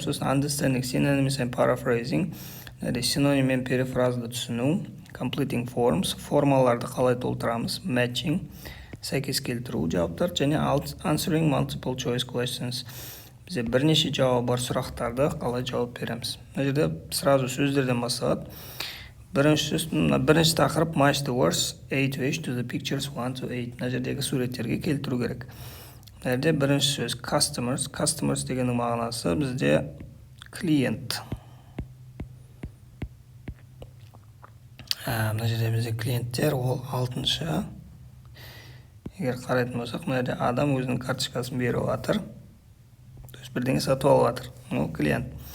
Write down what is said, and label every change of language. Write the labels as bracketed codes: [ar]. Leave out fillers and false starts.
[kk] Сосын [en] understanding, synonyms and paraphrasing. [kk] Синоним мен перефразды түсіну. [en] Completing forms, [kk] формаларды қалай толтырамыз. [en] Matching, [kk] сәйкес келтіру жауаптар. Және [en] answering multiple choice questions. [kk] Бізде бірнеше жауабы бар сұрақтарды қалай жауап береміз. Мына жерде [ru] сразу [kk] сөздерден басталады. Бірінші тақырып [en] match the words A to H to the pictures 1 to 8. [kk] Мына жердегі суреттерге келтіру керек. Мына жерде бірінші сөз customers. Customers дегеннің мағынасы бізде клиент. Мына жерде бізде клиенттер, ол 6-шы. Егер қарайтын болсақ, мына жерде адам өзінің карточкасын беріп жатыр. Бірдеңе сатып алып жатыр. Ол клиент.